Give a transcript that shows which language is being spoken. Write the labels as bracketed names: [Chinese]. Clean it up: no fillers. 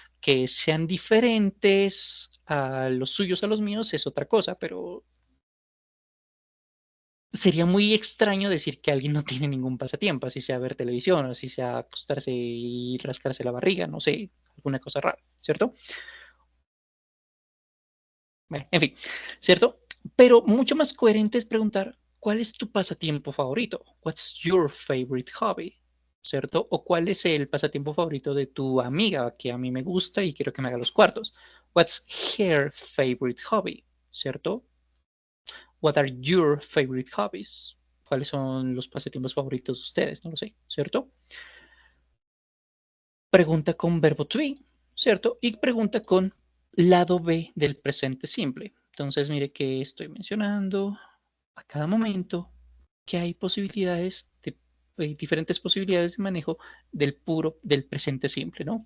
[Spanish] Que sean diferentes a los suyos a los míos es otra cosa, pero sería muy extraño decir que alguien no tiene ningún pasatiempo, así sea ver televisión, así sea acostarse y rascarse la barriga, no sé, alguna cosa rara, ¿cierto? Bueno, en fin, ¿cierto? Pero mucho más coherente es preguntar, ¿cuál es tu pasatiempo favorito? [English] What's your favorite hobby? [Spanish] ¿Cierto? O cuál es el pasatiempo favorito de tu amiga que a mí me gusta y quiero que me haga los cuartos. [English] What's her favorite hobby? [Spanish] ¿Cierto? [English] What are your favorite hobbies? [Spanish] ¿Cuáles son los pasatiempos favoritos de ustedes? No lo sé, ¿cierto? Pregunta con verbo to be, ¿cierto? Y pregunta con lado B del presente simple. Entonces, mire que estoy mencionando a cada momento que hay posibilidades de diferentes posibilidades de manejo del presente simple, ¿no?